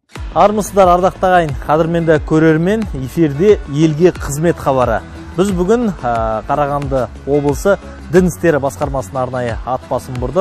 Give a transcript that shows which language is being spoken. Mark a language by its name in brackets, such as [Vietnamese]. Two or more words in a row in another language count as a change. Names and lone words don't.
[Kazakh] Армысыздар, [Kyrgyz] ардактуу агайын, кадырменде көрөрмөн, эфирде элге кызмет кабары. [Kazakh] Біз бүгін Қарағанды облысы Дін істері басқармасына арнайы ат басын бұрдық.